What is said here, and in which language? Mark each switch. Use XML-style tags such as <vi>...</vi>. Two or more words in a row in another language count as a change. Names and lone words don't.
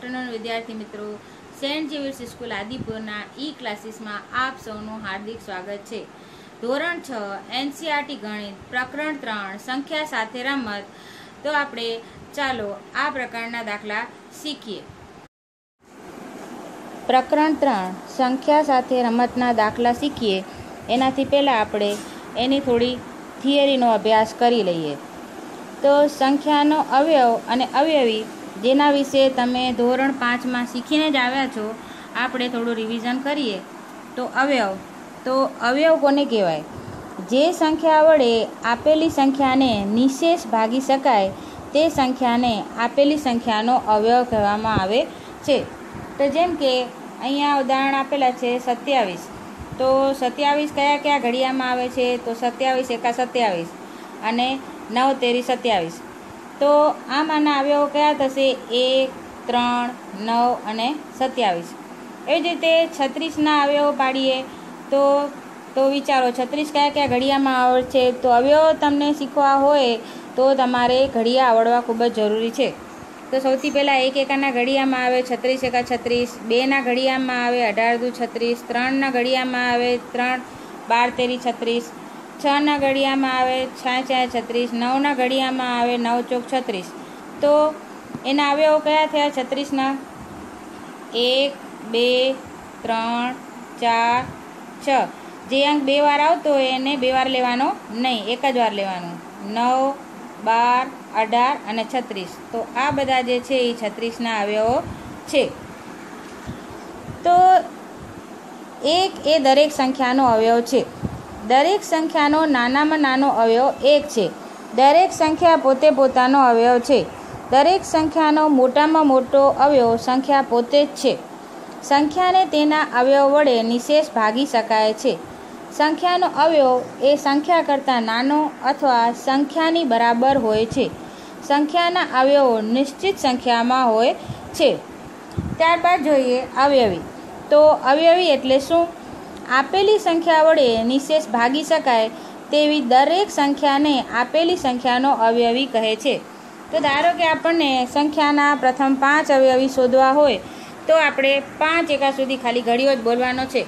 <hi>विद्यार्थी मित्रों, सेंट जेवियर्स स्कूल आदिपुरना क्लासीस में आप सौનું हार्दिक स्वागत है।</hi> <gu>ધોરણ 6 એનસીઈઆરટી ગણિત પ્રકરણ 3 સંખ્યા સાથે રમત। તો આપણે ચાલો આ પ્રકારના દાખલા શીખીએ। પ્રકરણ 3 સંખ્યા સાથે રમતના દાખલા શીખીએ એનાથી પહેલા આપણે એની થોડી થિયરીનો અભ્યાસ કરી લઈએ। તો સંખ્યાનો અવયવ અને અવયવી જેના વિષે તમે ધોરણ 5 માં શીખીને જ આવ્યા છો, આપણે થોડું રિવિઝન કરીએ। તો અવયવ કોને કહેવાય? જે સંખ્યા વડે આપેલી સંખ્યાને નિઃશેષ ભાગી શકાય તે સંખ્યાને આપેલી સંખ્યાનો અવયવ કહેવામાં આવે છે। તો જેમ કે અહીંયા ઉદાહરણ આપેલા છે 27। તો 27 કયા કયા ઘડિયામાં આવે છે? તો 27 એકા 27 અને 9 તેરી 27। તો આમાના અવયવ કયા થશે? 1, 3, 9 અને 27। એવી જ રીતે 36 ના અવયવ પાડીએ તો વિચારો 36 કયા કયા ઘડિયામાં આવડે છે। તો અવયવ તમને શીખવા હોય તો તમારે ઘડિયા આવડવા ખૂબ જ જરૂરી છે। તો સૌથી પહેલા 1 એકાના ઘડિયામાં આવે 36 એકા 36, 2 ના ઘડિયામાં આવે 18 દૂ 36, 3 ના ઘડિયામાં આવે 3 12 તેરી 36, 6 ના ઘડિયામાં આવે 6 6 36, 9 ના ઘડિયામાં આવે 9 ચોક 36। તો એના અવયવ કયા થયા 36 ના? 1 2 3 4 6। જે અંક 2 વાર આવતો હોય એને 2 વાર લેવાનો નહીં, એક જ વાર લેવાનો। 9 12 18 અને 36। તો આ બધા જે છે એ 36 ના અવયવો છે। તો એક એ દરેક સંખ્યાનો અવયવ છે। દરેક સંખ્યાનો નાનામાં નાનો અવયવ 1 છે। દરેક સંખ્યા પોતે પોતાનો અવયવ છે। દરેક સંખ્યાનો મોટામાં મોટો અવયવ સંખ્યા પોતે જ છે। સંખ્યાને તેના અવયવ વડે નિઃશેષ ભાગી શકાય છે। સંખ્યાનો અવયવ એ સંખ્યા કરતા નાનો અથવા સંખ્યાની બરાબર હોય છે। સંખ્યાના અવયવો નિશ્ચિત સંખ્યામાં હોય છે। ત્યારબાદ જોઈએ અવયવી। તો અવયવી એટલે શું? આપેલી સંખ્યા વડે નિઃશેષ ભાગી શકાય તેવી દરેક સંખ્યાને આપેલી સંખ્યાનો અવયવી કહે છે। તો ધારો કે આપણે સંખ્યાના પ્રથમ 5 અવયવી શોધવા હોય તો આપણે 5 એકા સુધી ખાલી ઘડિયો જ બોલવાનો છે।</gu>